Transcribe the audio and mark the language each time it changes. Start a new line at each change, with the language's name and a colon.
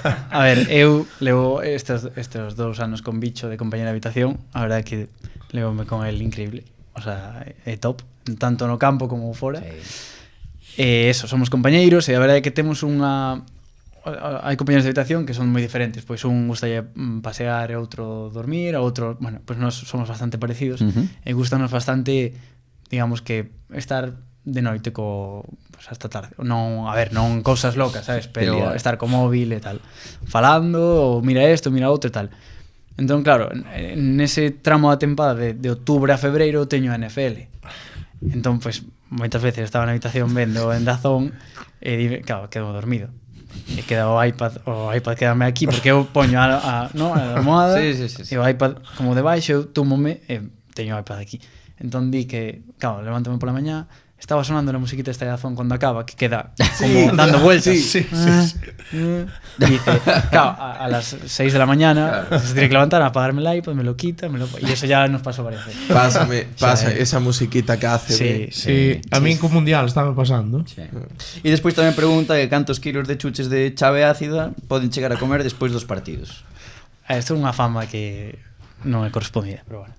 Galician: A ver, eu levo estes 2 anos con Bicho de compañero de habitación. A verdade é que levome con el increíble. O sea, é top, tanto no campo como fora. Eso, somos compañeiros e a verdade é que temos unha... Hai compañeros de habitación que son moi diferentes. Pois un gustalle pasear e outro dormir, a outro... Bueno, pois nós somos bastante parecidos. E gustanos bastante, digamos que, estar de noite
Spanish: pues hasta tarde.
Galician: Non, a ver, non cousas locas, sabes, pero Pelear. estar co móvil e tal, falando, ou mira isto, mira outro e tal. Entón, claro, nese tramo da tempada de outubro a febreiro teño a NFL. Entón, pues, moitas veces estaba na habitación vendo en Dazón e, claro, quedo dormido. E queda o iPad quedame aquí porque eu poño a almohada Sí. e o iPad como debaixo, eu túmome e teño o iPad aquí. Entón di que, claro, levántame pola mañá, estaba sonando a musiquita esta de Dazón cando acaba, que queda como
Spanish: dando vueltas.
Galician: Sí.
Spanish: dice, claro, a las 6 de la mañana se tiene que levantar, apagarme el iPod, me lo quita, y eso ya nos pasó varias veces. Pasa esa musiquita que hace. Sí,
Galician: Sí, a min co Mundial estaba pasando. Sí. E despois tamén pregunta que cantos kilos de chuches de chave ácida poden chegar a comer despois dos partidos. Isto é unha fama que non é correspondida, pero bueno.